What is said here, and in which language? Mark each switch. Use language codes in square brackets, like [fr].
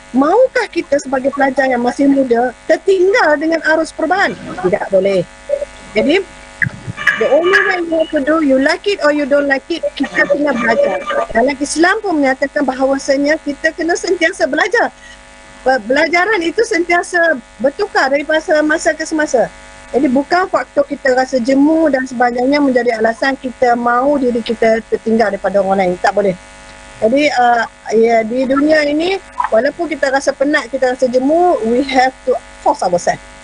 [ms] Maukah kita sebagai pelajar yang masih muda tertinggal dengan arus perubahan? Tidak boleh. Jadi [en] the only way you have to do, you like it or you don't like it, [ms] kita kena belajar. Dalam Islam pun menyatakan bahawasanya kita kena sentiasa belajar. Pembelajaran itu sentiasa bertukar daripada masa ke semasa. Jadi bukan faktor kita rasa jemu dan sebagainya menjadi alasan kita mahu diri kita tertinggal daripada orang lain. Tak boleh. Jadi di dunia ini, walaupun kita rasa penat, kita rasa jemu, [en] we have to force ourselves.